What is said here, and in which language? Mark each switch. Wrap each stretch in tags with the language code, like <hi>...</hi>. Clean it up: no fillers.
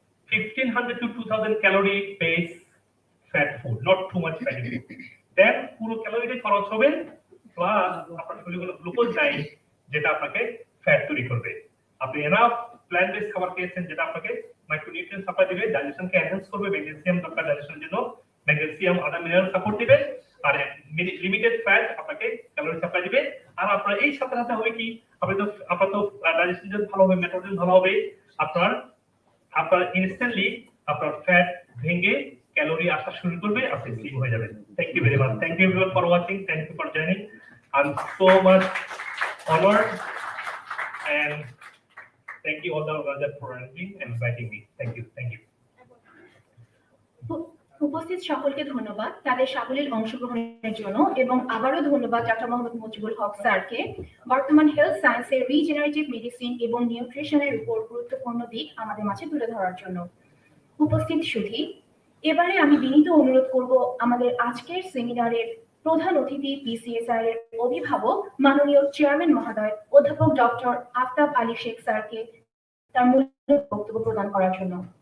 <en>1500 to 2000 calorie base fat food, not too much fatty food.</en> <bn>Then পুরো ক্যালোরিটা খরচ হবে plus আপনার শরীরে কোনো গ্লুকোজ নাই যেটা আপনাকে ফ্যাট তৈরি করবে। আপনি এনাফ প্ল্যান্ট বেস খাবার খেয়েছেন যেটা আপনাকে মাইক্রোনিউট্রিয়েন্ট সাপ্লাই দিবে, ডাইজেশনকে এনহ্যান্স করবে, ম্যাগনেসিয়াম দরকার ডাইজেশনের জন্য, ম্যাগনেসিয়াম আদার মিনারেল সাপোর্ট দিবে, আর লিমিটেড ফ্যাট আপনাকে ক্যালোরি সাপ্লাই দিবে। আর আপনার এই সাথে সাথে হবে কি, আপনার তো ডাইজেশন ভালো হবে, মেটাবলিজম ভালো হবে, আপনার ইনস্ট্যান্টলি আপনার ফ্যাট ভেঙে ক্যালোরি আসা শুরু করবে, আপনি স্লিম হয়ে যাবেন।</bn> <en>Thank you very much. Thank you everyone for watching. Thank you for joining. I am so much honored and thank you all the organizers for inviting me. Thank you. Thank you.</en> <bn>উপস্থিত সকলকে ধন্যবাদ তাদের সাবলীল অংশগ্রহণের জন্য, এবং আবারও ধন্যবাদ ডক্টর মোহাম্মদ মুজিবুল হক স্যারকে বর্তমান হেলথ সায়েন্সের রিজেনারেটিভ মেডিসিন এবং নিউট্রিশনের উপর গুরুত্বপূর্ণ দিক আমাদের মাঝে তুলে ধরার জন্য। উপস্থিত সুধী, এবারে আমি বিনীত অনুরোধ করব আমাদের আজকের সেমিনারের প্রধান অতিথি পিসিএসআর এর অভিভাবক মাননীয় চেয়ারম্যান মহোদয় অধ্যাপক ডক্টর আফতাব আলী শেখ স্যারকে তার মূল বক্তব্য প্রদান করার জন্য।</bn>